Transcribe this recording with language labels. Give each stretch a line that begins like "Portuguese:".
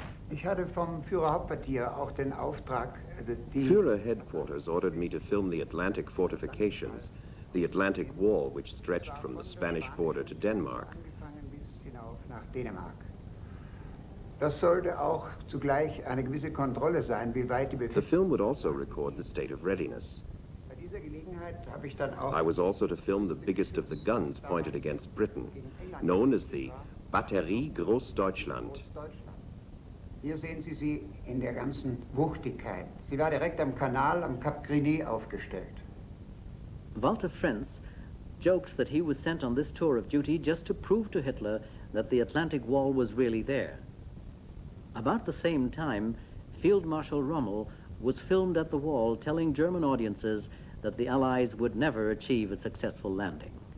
German: Ich hatte vom Führerhauptquartier auch den Auftrag,
English: Führer headquarters ordered me to film the Atlantic fortifications, the Atlantic Wall, which stretched from the Spanish border to Denmark.
German: bis hinauf nach Dänemark. Das sollte auch zugleich eine gewisse Kontrolle sein, wie weit die
English: The
German: Befehle.
English: film would also record the state of readiness.
German: Bei dieser Gelegenheit habe ich dann auch
English: I was also to film the biggest of the guns pointed against Britain, known as the Batterie Großdeutschland.
German: Hier sehen Sie sie in der ganzen Wuchtigkeit. Sie war direkt am Kanal am Kap Grigny aufgestellt.
English: Walter Frenz jokes that he was sent on this tour of duty just to prove to Hitler that the Atlantic Wall was really there. About the same time, Field Marshal Rommel was filmed at the wall telling German audiences that the Allies would never achieve a successful landing.